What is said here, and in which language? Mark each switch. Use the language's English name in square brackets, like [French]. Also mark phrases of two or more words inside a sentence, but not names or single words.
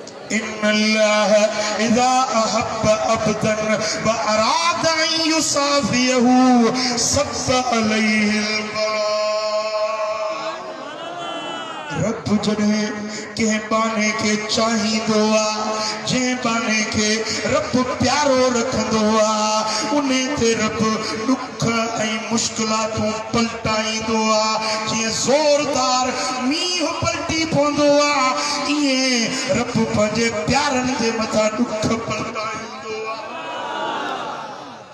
[Arabic] إن الله إذا أحب عبدا وأراد أن يصافيه صب عليه البلاء. [Sindhi] रब जॾहिं कंहिं बाने खे चाहींदो आहे, जंहिं बाने खे रब प्यारो रखंदो आहे, उन ते रब दुख ऐं मुश्किलातूं पलटाईंदो आहे। जीअं ज़ोरदार मींहुं पलटी पवंदो आहे, ईअं रब पंहिंजे प्यारनि जे मथां दुख पलटाईंदो आहे।